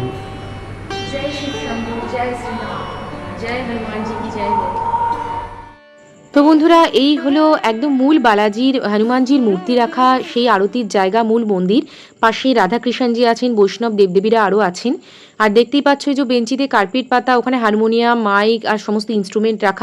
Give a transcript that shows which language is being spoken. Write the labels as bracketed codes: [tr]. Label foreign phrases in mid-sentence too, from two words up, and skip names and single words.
[hi] जय शिव शंभू, जय श्री राम, जय हनुमान जी की जय हो। [bn] তো বন্ধুরা, এই হলো একদম মূল বালাজির হনুমানজির মূর্তি রাখা সেই আরতির জায়গা, মূল মন্দির। পাশেই রাধাকৃষ্ণজি আছেন, বৈষ্ণব দেবদেবীরা আরও আছেন। আর দেখতেই পাচ্ছ যে বেঞ্চিতে কার্পেট পাতা, ওখানে হারমোনিয়াম, মাইক আর সমস্ত ইনস্ট্রুমেন্ট রাখা।